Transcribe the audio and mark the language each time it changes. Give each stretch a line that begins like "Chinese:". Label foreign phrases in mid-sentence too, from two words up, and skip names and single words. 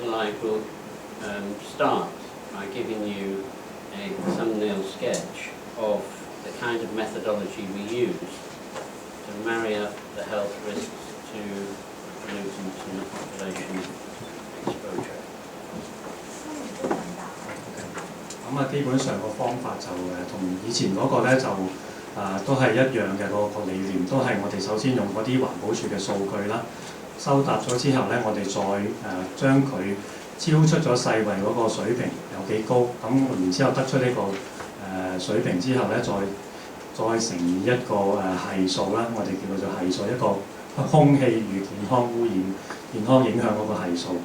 English: Lai will start by giving you a thumbnail sketch of the kind of methodology we use to marry up the health risks to pollutants and the population exposure.
Cantonese: 咁基本上個方法就同以前嗰個咧就都係一樣嘅，個理念都係我哋首先用嗰啲環保署嘅數據啦，收集咗之後咧，我哋再將佢超出咗世衞嗰個水平有幾高，咁然之後得出呢個水平之後咧，再乘以一個係數啦，我哋叫做係數，一個空氣與健康污染、健康影響嗰個係數。